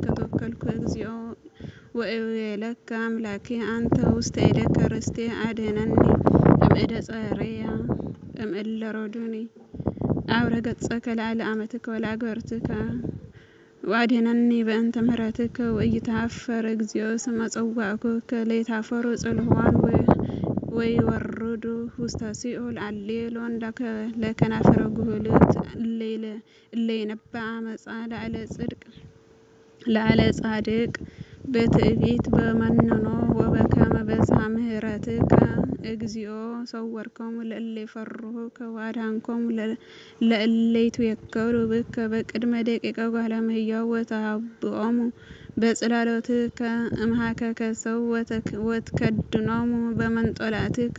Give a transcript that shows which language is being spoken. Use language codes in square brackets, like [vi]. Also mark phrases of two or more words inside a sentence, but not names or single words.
[gez] ተወከልኩ እግዚኦ ወእቤለከ አምላክየ አንተ ውስተ እዴከ ርስትየ አድኅነኒ እምእደ ጸርየ እምእለ ረዱኒ አብረ ገጸከ ላዕለ አመትከ ወለአግብርትከ ወአድኅነኒ በእንተ ምሕረትከ ወኢይትኀፈር እግዚኦ እስመ ጸዋዕኩከ ለይትኀፈሩ ጽልዋን ወይወርዱ ውስተ ሲኦል አሌሎን ለከናፍረ ጉህሉት እለ ይነብአ አመፃ ላዕለ ጻድቅ በትዕቢት በመንኖ ወበከመ በዝኃ ምሕረትከ እግዚኦ ሰወርኮሙ ለእለ ይፈርሁከ ወአድኃንኮሙ ለእለ ይትወከሉ ብከ በቅድመ ደቂቀ ጓለ እመሕያው ወተሃብኦሙ በጽላሎትከ እምኀከከ ሰው ወትከድኖሙ በመንጦላዕትከ